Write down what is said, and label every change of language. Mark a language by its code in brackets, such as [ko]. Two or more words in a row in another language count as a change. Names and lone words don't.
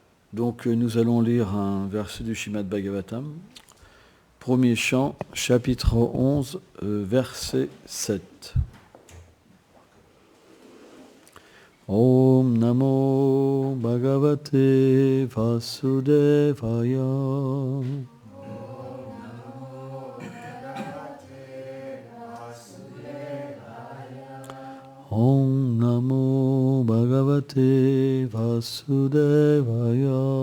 [fr] Donc nous allons lire un verset du Srimad Bhagavatam, premier chant, chapitre 11, verset 7. [sa] ॐ नमो भगवते वासुदेवाय. ॐ नमो भगवते वासुदेवाय.